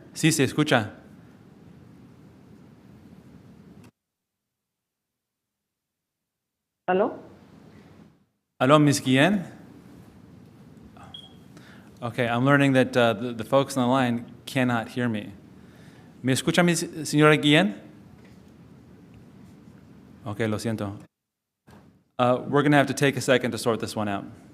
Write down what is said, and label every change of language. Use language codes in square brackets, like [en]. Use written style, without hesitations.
[es] Sí, se escucha. ¿Aló? [en] Hello, Miss Guillen. Okay, I'm learning that the folks on the line cannot hear me. [es] ¿Me escucha, mi señora Guillen? Okay, lo siento. [en] We're going to have to take a second to sort this one out.